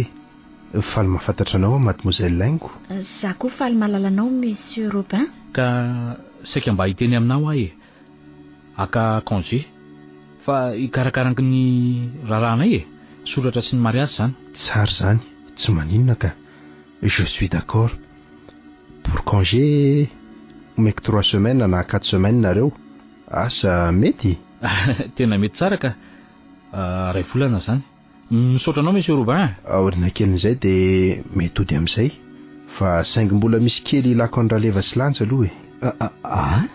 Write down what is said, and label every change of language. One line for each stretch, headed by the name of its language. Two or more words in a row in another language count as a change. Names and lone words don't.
Malagasy: Faly mahafantatra anao Mademoiselle Laingo. Za koa faly malalanao Monsieur Robin. Ka saika mba hiteny aminao ahy aka congé fa hikarakaraky ny raharanay e. Soratra sy ny mariage zany. Tsara zany, tsy maninona ka.
French: Je suis d'accord. Pour congé omeko 3 semaines na 4 semaines nareo.
Malagasy: Asa mety? Tena mety tsara ka. Ray volana zany. Misaotra anao Monsieur Robin. Aorina kelin'izay dia mety ody amin'izay. Fa saingy mbola misy kely ilako ny raleva sy lanja aloha e.